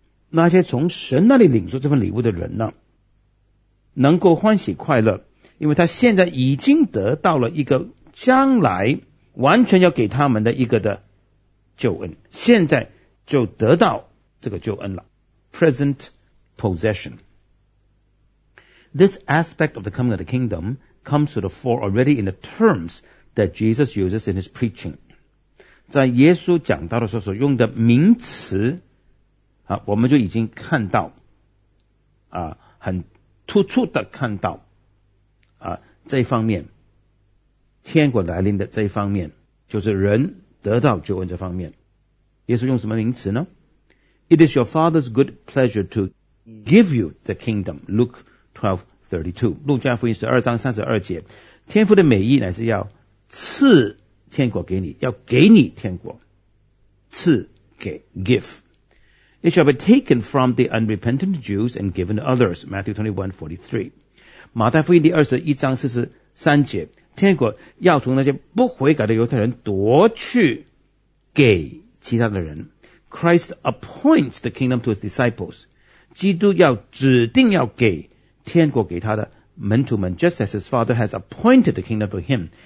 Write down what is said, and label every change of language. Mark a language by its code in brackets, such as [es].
[zh] 那些从神那里领受这份礼物的人呢，能够欢喜快乐，因为他现在已经得到了一个将来完全要给他们的一个的救恩，现在就得到这个救恩了。 [en] Present possession. This aspect of the coming of the kingdom comes to the fore already in the terms that Jesus uses in his preaching. [zh] 在耶稣讲到的时候所用的名词啊，我们就已经看到啊，很突出的看到啊，这一方面天国来临的这一方面，就是人得到救恩这方面，耶稣用什么名词呢？ [en] It is your father's good pleasure to give you the kingdom. [zh] Luke 12:32， 路加福音12章32节，天父的美意乃是要赐天国给你，要给你天国，赐给 give。 [en] It shall be taken from the unrepentant Jews and given to others. Matthew 21:43. [zh] 马太福音第21章43节，天国要从那些不悔改的犹太人夺去给其他的人。 [en] Christ appoints the kingdom to his disciples. [zh] 基督要指定要给天国给他的门徒们， [en] just as his father has appointed the kingdom to him.